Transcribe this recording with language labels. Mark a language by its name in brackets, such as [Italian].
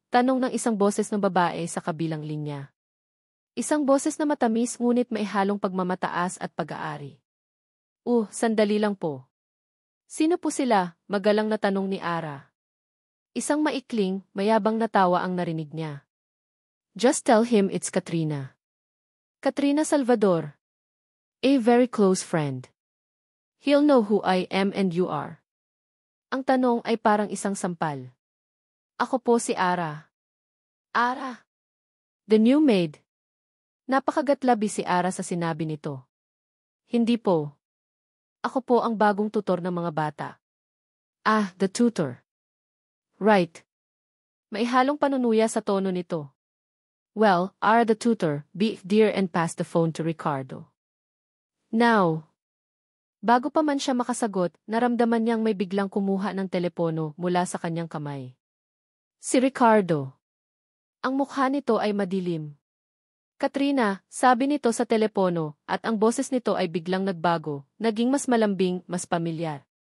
[Filipino] Tanong ng isang boses ng babae sa kabilang linya. Isang boses na matamis ngunit may halong pagmamataas at pag-aari. Sandali lang po. Sino po sila? Magalang na tanong ni Ara. Isang maikling, mayabang na tawa ang narinig niya. [English] Just tell him it's Katrina. Katrina Salvador. A very close friend. He'll know who I am and you are. [Filipino] Ang tanong ay parang isang sampal. Ako po si Ara. Ara. [English] The new maid. [Filipino] Napakagatlabi si Ara sa sinabi nito. Hindi po. Ako po ang bagong tutor ng mga bata. [English] Ah, the tutor. Right. [Filipino] May halong panunuya sa tono nito. [English] Well, the tutor, be dear and pass the phone to Ricardo. Now. [Filipino] Bago pa man siya makasagot, naramdaman niyang may biglang kumuha ng telepono mula sa kanyang kamay. Si Ricardo. Ang mukha nito ay madilim. Katrina, sabi nito sa telepono, at ang boses nito ay biglang nagbago, naging mas malambing, mas pamilyar.